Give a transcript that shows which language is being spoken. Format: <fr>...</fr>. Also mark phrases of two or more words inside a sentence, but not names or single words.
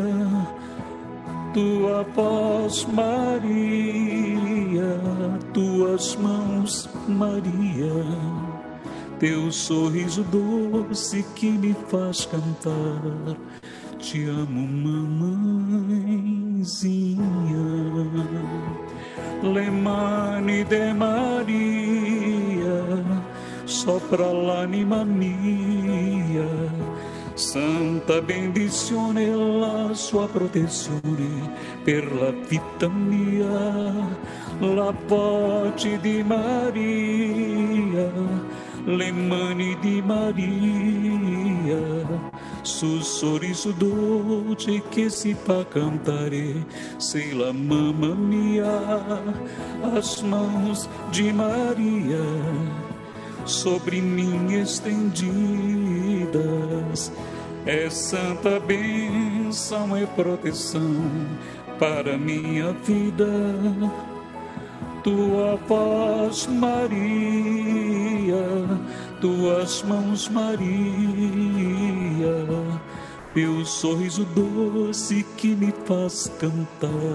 <pt>Tua voz, Maria, tuas mãos, Maria, teu sorriso doce que me faz cantar. Te amo, mamãezinha.</pt> <it>Le mani de Maria sopra l'anima mia, santa benedizione la sua protezione per la vita mia. La voce di Maria, le mani di Maria, sul sorriso dolce che si fa cantare, sei la mamma mia.</it> <pt>As mãos de Maria sobre mim estendidas, é santa bênção, é proteção para minha vida. Tua voz, Maria, tuas mãos, Maria, teu sorriso doce que me faz cantar.</pt>